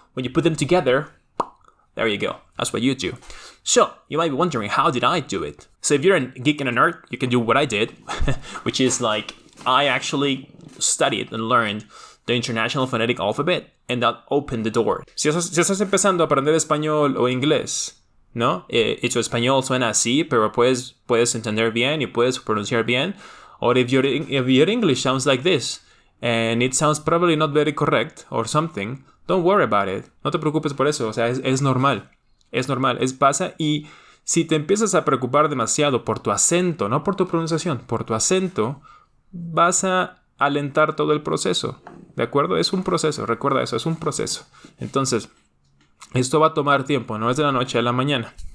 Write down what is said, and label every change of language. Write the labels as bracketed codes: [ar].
[en] When you put them together, there you go. That's what you do. So, you might be wondering, how did I do it? So if you're a geek and a nerd, you can do what I did, which is like, I actually studied and learned the International Phonetic Alphabet, and that opened the door. [es] Si estás empezando a aprender español o inglés, ¿no? Y tu español suena así, pero puedes entender bien y puedes pronunciar bien. [en] Or if your English sounds like this, and it sounds probably not very correct or something, don't worry about it. [es] No te preocupes por eso. O sea, es normal. Es normal. Pasa. Y si te empiezas a preocupar demasiado por tu acento, no por tu pronunciación, por tu acento, vas a alentar todo el proceso, ¿de acuerdo? Es un proceso, recuerda eso, es un proceso. Entonces, esto va a tomar tiempo, no es de la noche a la mañana.